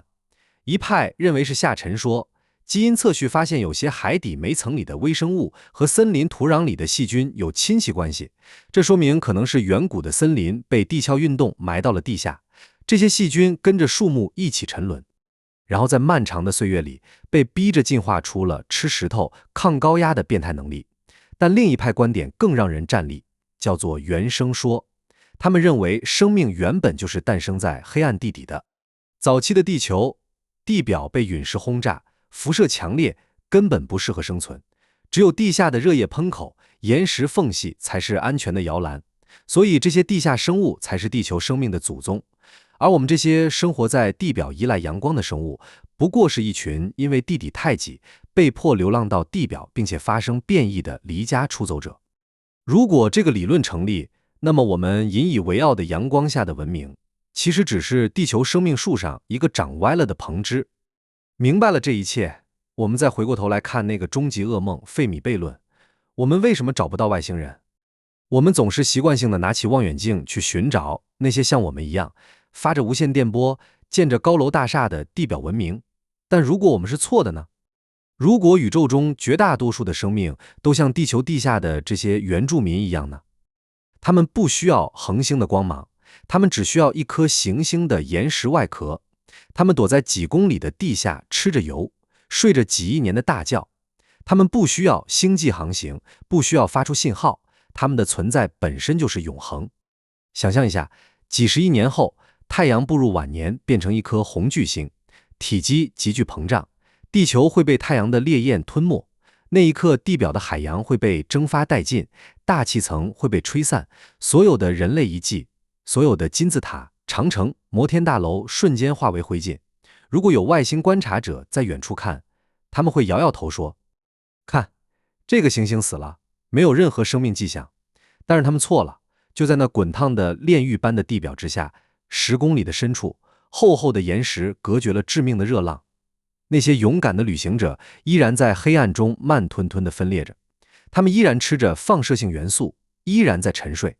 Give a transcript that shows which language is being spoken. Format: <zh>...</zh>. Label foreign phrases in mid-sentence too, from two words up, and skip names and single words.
<zh>一派認為是下沉說，基因測序發現有些海底煤層裡的微生物和森林土壤裡的細菌有親戚關係，這說明可能是遠古的森林被地殼運動埋到了地下，這些細菌跟着樹木一起沉淪，然後在漫長的歲月裡被逼着進化出了吃石頭、抗高壓的變態能力。但另一派觀點更讓人戰慄，叫做原生說。他們認為生命原本就是誕生在黑暗地底的。早期的地球，地表被隕石轟炸，輻射強烈，根本不適合生存。只有地下的熱液喷口、岩石縫隙才是安全的搖籃。所以這些地下生物才是地球生命的祖宗。而我們這些生活在地表依賴陽光的生物，不過是一群因為地底太擠，被迫流浪到地表並且發生變異的離家出走者。如果這個理論成立，那麼我們引以為傲的陽光下的文明，其實只是地球生命樹上一個長歪了的膨枝。明白了這一切，我們再回過頭來看那個終極噩夢費米悖論，我們為什麼找不到外星人？我們總是習慣性的拿起望遠鏡去尋找那些像我們一樣發着無線電波、建着高樓大廈的地表文明。但如果我們是錯的呢？如果宇宙中絕大多數的生命都像地球地下的這些原住民一樣呢？他們不需要恆星的光芒，他們只需要一顆行星的岩石外殼。他們躲在幾公里的地下吃着油，睡着幾億年的大覺。他們不需要星際航行，不需要發出信號，他們的存在本身就是永恆。想象一下，幾十億年後，太陽步入晚年，變成一顆紅巨星，體積急劇膨脹，地球會被太陽的烈焰吞沒。那一刻，地表的海洋會被蒸發殆盡，大氣層會被吹散，所有的人類遺跡， 所有的金字塔、長城、摩天大樓瞬間化為灰燼。如果有外星觀察者在遠處看，他們會搖搖頭說：“看，這個行星死了，沒有任何生命跡象。” 但是他們錯了，就在那滾燙的煉獄般的地表之下，10公里的深處，厚厚的岩石隔絕了致命的熱浪。那些勇敢的旅行者依然在黑暗中慢吞吞地分裂着，他們依然吃着放射性元素，依然在沉睡。</zh>